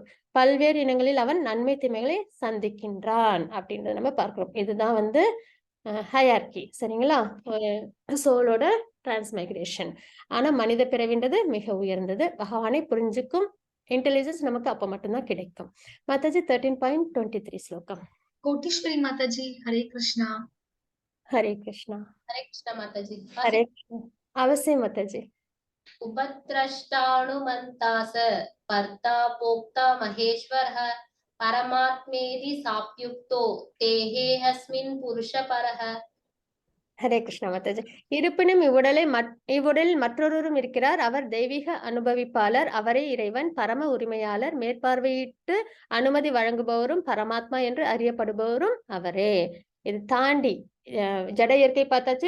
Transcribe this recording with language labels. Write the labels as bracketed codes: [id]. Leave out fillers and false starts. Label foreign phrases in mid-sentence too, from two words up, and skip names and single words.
[ta] பல்வேறு இனங்களில் அவன் நன்மை தீமைகளை சந்திக்கின்றான் அப்படின்றத நம்ம பார்க்கிறோம். இதுதான் வந்து ஹையார்கி சரிங்களா, ஒரு சோலோட டிரான்ஸ்மைக்ரேஷன். ஆனா மனித பிறவின்றது மிக உயர்ந்தது. பகவானை புரிஞ்சுக்கும் இன்டெலிஜென்ஸ் நமக்கு அப்ப மட்டும்தான் கிடைக்கும். மாதாஜி 13.23 ஸ்லோகம். [hi] कोटीश्वरी माताजी, हरे कृष्णा। [ta] ஹரே கிருஷ்ணா. [hi] हरे कृष्ण माताजी। [ta] ஹரே அவசியம் மாதாஜி. [sa] उपद्रष्टानुमन्तास कर्ता भोक्ता महेश्वरः परमात्मेति साप्युक्तो देहेऽस्मिन् पुरुषपरः। [ta] ஹரே கிருஷ்ணா மாதாஜி. இருப்பினும் இவ்வுடலில் மற்றொருவரும் இருக்கிறார். அவர் தெய்வீக அனுபவிப்பாளர். அவரே இறைவன், பரம உரிமையாளர், மேற்பார்வையிட்டு அனுமதி வழங்குபவரும் பரமாத்மா என்று அறியப்படுபவரும் அவரே. இது தாண்டி ஜட இயற்கை பார்த்தாச்சு.